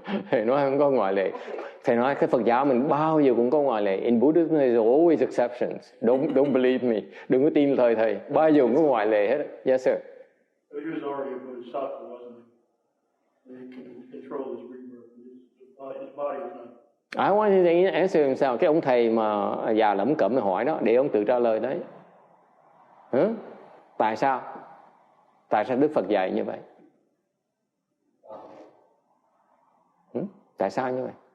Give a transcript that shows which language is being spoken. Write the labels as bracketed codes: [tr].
[vi] Thầy nói không có ngoại lệ. Thầy nói cái Phật giáo mình bao giờ cũng có ngoại lệ. [en] In Buddhism there's always exceptions. Don't believe me. [vi] Đừng có tin lời thầy. Bao giờ cũng có ngoại lệ hết. [en] Yes, sir. He was already a bodhisattva, wasn't he? He can control his rebirth. His body is not. I want you to answer himself. [vi] Cái ông thầy mà già lẩm cẩm hỏi đó, để ông tự trả lời đấy. Tại sao? Tại sao Đức Phật dạy như vậy? Tại sao như vậy?